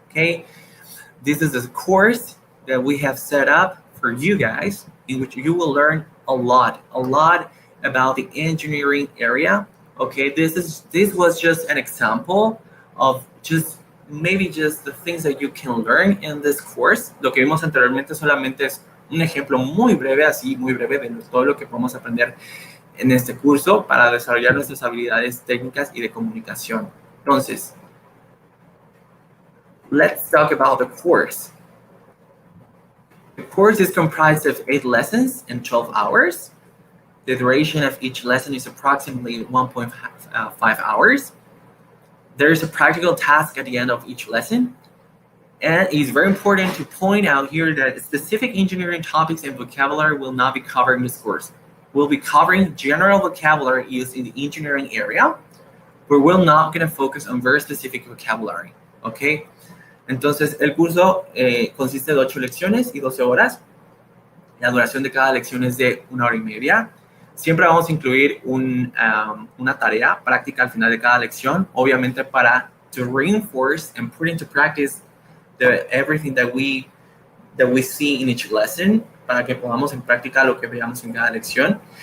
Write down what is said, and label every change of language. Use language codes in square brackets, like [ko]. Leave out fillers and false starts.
[en] Okay, this is a course that we have set up for you guys, in which you will learn a lot about the engineering area. Okay, this was just an example of maybe just the things that you can learn in this course. [es] Lo que vimos anteriormente solamente es un ejemplo muy breve de todo lo que podemos aprender en este curso para desarrollar nuestras habilidades técnicas y de comunicación. Entonces, [en] let's talk about the course. The course is comprised of 8 lessons in 12 hours. The duration of each lesson is approximately 1.5 hours. There is a practical task at the end of each lesson. And it is very important to point out here that specific engineering topics and vocabulary will not be covered in this course. We'll be covering general vocabulary used in the engineering area, but we're not going to focus on very specific vocabulary, okay? [es] Entonces, el curso consiste de 8 lecciones y 12 horas. La duración de cada lección es de 1 hora y media. Siempre vamos a incluir una tarea práctica al final de cada lección, obviamente para [en] to reinforce and put into practice everything that we see in each lesson, [es] para que pongamos en práctica lo que veamos en cada lección.